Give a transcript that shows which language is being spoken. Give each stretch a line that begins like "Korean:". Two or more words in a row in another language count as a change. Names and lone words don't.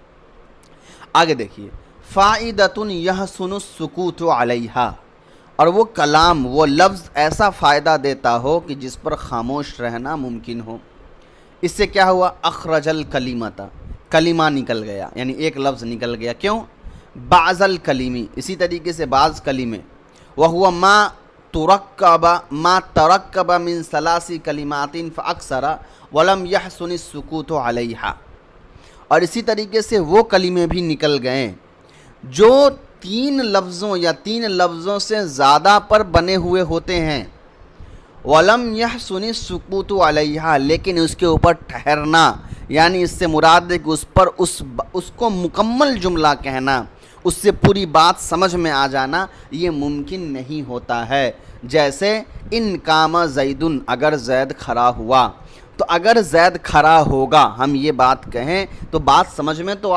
Urdu: آگے دیکھیے،
Arabic: فائدۃ یحسن السکوت علیہا،
Urdu: اور وہ کلام، وہ لفظ ایسا فائدہ دیتا ہو کہ جس پر خاموش رہنا ممکن ہو۔ اس سے کیا ہوا،
Arabic: اخرج الکلیمۃ،
Urdu: کلمہ نکل گیا، یعنی ایک لفظ نکل گیا، کیوں،
Arabic: بعض الکلیمی،
Urdu: اسی طریقے سے بعض کلمے،
Arabic: وہو ما ترکب من 3 کلمات فاکثر ولم یحسن السکوت علیہا،
Urdu: اور اسی طریقے سے وہ کلمے بھی نکل گئے جو 3 لفظوں یا 3 لفظوں سے زیادہ پر بنے ہوئے ہوتے ہیں،
Arabic: وَلَمْ يَحْسُنِ السُّكُوتُ عَلَيْهَا،
Urdu: لیکن اس کے اوپر ٹھہرنا، یعنی اس سے مراد ہے کہ اس پر اس کو مکمل جملہ کہنا، اس سے پوری بات سمجھ میں آ جانا، یہ ممکن نہیں ہوتا ہے۔ جیسے
Arabic: ان قام زیدن،
Urdu: اگر زید کھڑا ہوا، تو اگر زید کھڑا ہوگا ہم یہ بات کہیں تو بات سمجھ میں تو